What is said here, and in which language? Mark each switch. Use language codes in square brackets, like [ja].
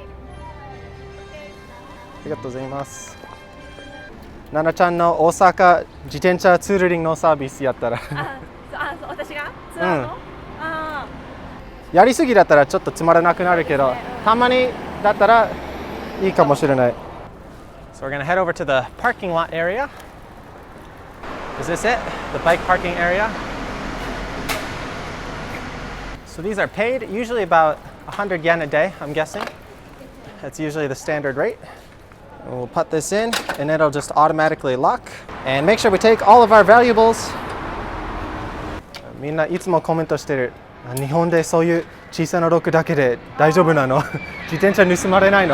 [ja] ありがとうございます。ななちゃんの大阪自転車ツーリングのサービスやったらそう私がツアーの、やりすぎだったらちょっとつまらなくなるけど、たまにだったらいいかもしれない。 [en] So we're going to head over to the parking lot area. Is this it? The bike parking area? So these are paid, usually about 100 yen a day, I'm guessing. That's usually the standard rate. And we'll put this in and it'll just automatically lock. And make sure we take all of our valuables. [ja] みんないつもコメントしてる。日本でそういう小さなロックだけで大丈夫なの？自転車盗まれないの？